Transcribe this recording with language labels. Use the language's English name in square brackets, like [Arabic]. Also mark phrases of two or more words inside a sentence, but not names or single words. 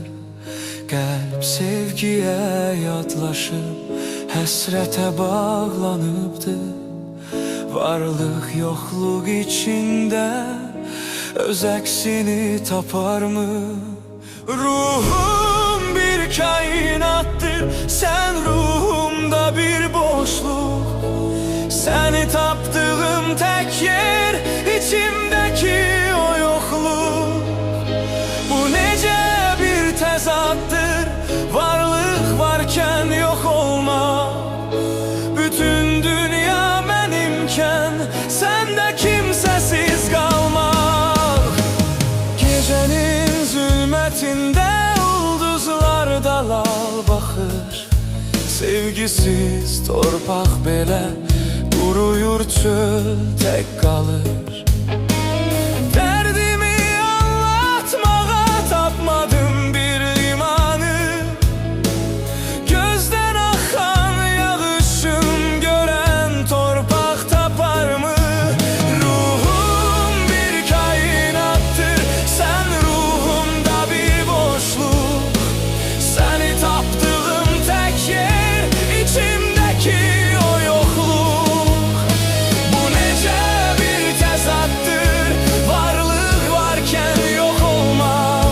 [Azerbaijani] Qəlb sevgiyə yadlaşıb həsrətə bağlanıbdır. Varlıq yoxluq içində öz əksini taparmı? [Turkish] Ruhum bir kainattır, sen ruhumda bir boşluk. Seni taptığım tek yer içimdeki o yokluk. Bu nece bir tezattır, varlık varken yok olma. Bütün dünya benimken sende kimsesiz kalmak. Gecenin zulmetinde ulduzlar dalal bakır. [Azerbaijani] Sevgisiz torpaq belə quruyur, çöl tək qalır. Dərdimi anlatmağa tapmadım bir limanı. Gözdən axan yağışın görən torpaq taparmı? [Turkish] Ruhum bir kainattır, sen ruhumda bir boşluk. Seni taptığım tek yer içimdeki o yokluk. Bu nece bir tezattır, varlık varken yok olmak.